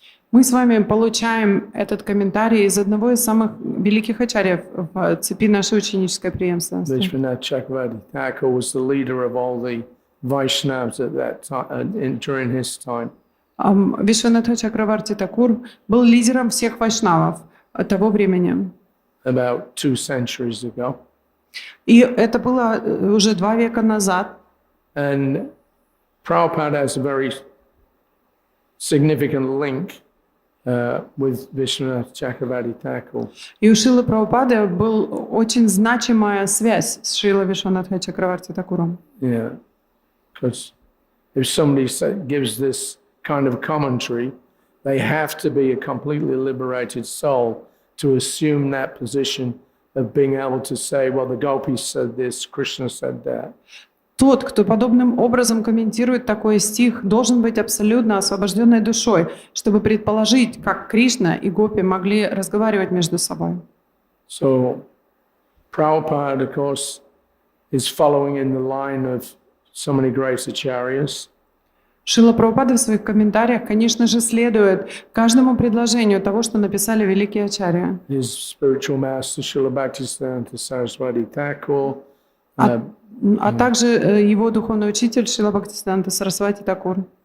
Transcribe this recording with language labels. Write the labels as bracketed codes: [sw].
[ru] Мы с вами получаем этот комментарий из одного из самых великих ачарьев в цепи нашей ученической преемственности. [en] Vishwanath Chakravarti Thakur was the leader of all the Vaishnavas at that time, during his time. [ru] Вишванатха Чакраварти Такур был лидером всех вайшнавов того времени. [en] About 2 centuries ago. [ru] И это было уже 2 века назад. [en] And Prabhupada has a very significant link with Vishwanath Chakravarti Thakur. [ru] И у Шрилы Прабхупады была очень значимая связь с Шрилой Вишванатхой Чакраварти Такуром. [en] Yeah, because if somebody gives this kind of commentary, they have to be a completely liberated soul to assume that position of being able to say, well, the gopis said this, Krishna said that. [ru] Тот, кто подобным образом комментирует такой стих, должен быть абсолютно освобожденной душой, чтобы предположить, как Кришна и гопи могли разговаривать между собой. [en] So Prabhupada, of course, is following in the line of so many great acharyas. [ru] Шрила Прабхупада в своих комментариях, конечно же, следует каждому предложению того, что написали великие ачарьи. [en] His spiritual master, Srila Bhaktisiddhanta Saraswati Thakur, [ru] А также его духовный учитель Шрила Бхактисиданта Сарасвати Такур.